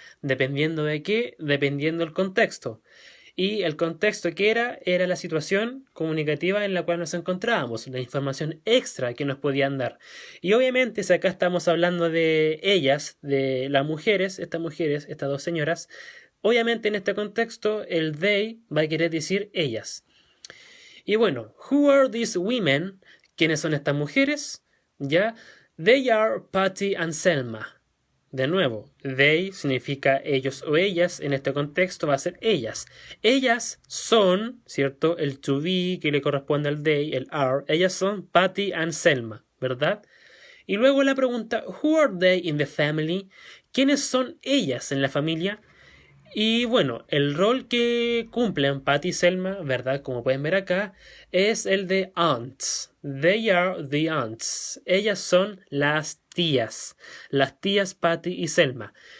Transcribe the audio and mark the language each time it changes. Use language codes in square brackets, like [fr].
[es] ¿Dependiendo de qué? Dependiendo del contexto. Y el contexto que era la situación comunicativa en la cual nos encontrábamos, la información extra que nos podían dar. Y obviamente, si acá estamos hablando de ellas, de las mujeres, estas dos señoras, obviamente en este contexto el they va a querer decir ellas. [en] Y bueno, who are these women? [es] ¿Quiénes son estas mujeres? ¿Ya? [en] They are Patty and Selma. [es] De nuevo, they significa ellos o ellas. En este contexto va a ser ellas. Ellas son, ¿cierto? El to be que le corresponde al they, el are. Ellas son Patty and Selma, ¿verdad? Y luego la pregunta, [en] who are they in the family? [es] ¿Quiénes son ellas en la familia? Y bueno, el rol que cumplen Patty y Selma, ¿verdad? Como pueden ver acá, es el de aunts. [en] They are the aunts. [es] Ellas son las tías Patty y Selma.